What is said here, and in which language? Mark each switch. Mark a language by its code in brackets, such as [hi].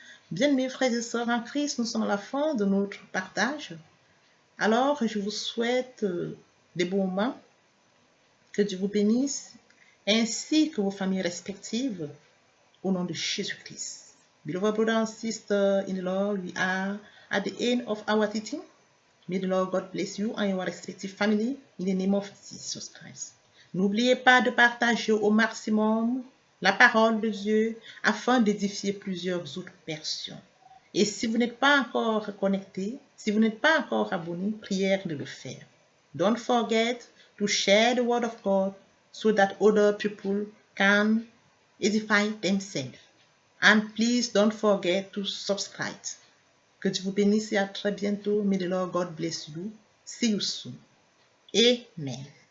[fr] Bien, mes frères et sœurs en Christ, nous sommes à la fin de notre partage. Alors, je vous souhaite des bons moments, que Dieu vous bénisse, ainsi que vos familles respectives, au nom de Jésus-Christ. [en] Beloved brothers and sisters in the Lord, we are at the end of our teaching. May the Lord God bless you and your respective family in the name of Jesus Christ. [fr] N'oubliez pas de partager au maximum la parole de Dieu afin d'édifier plusieurs autres personnes. Et si vous n'êtes pas encore connecté, si vous n'êtes pas encore abonné, prière de le faire. [en] Don't forget to share the word of God so that other people can edify themselves. And please don't forget to subscribe. [fr] Que Dieu vous bénisse et à très bientôt. [en] May the Lord God bless you. See you soon. Amen.